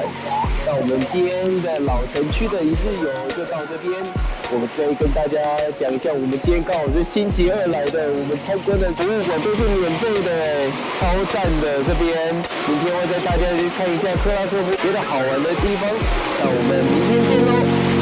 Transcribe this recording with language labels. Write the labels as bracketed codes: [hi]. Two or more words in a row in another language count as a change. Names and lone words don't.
[zh] 那我們今天的老城區的一日遊就到這邊。我們再跟大家講一下，我們今天剛好是星期二來的，我們參觀的博物館都是免費的，超讚的。這邊明天會帶大家去看一下克拉科夫別的好玩的地方。那我們明天見嘍。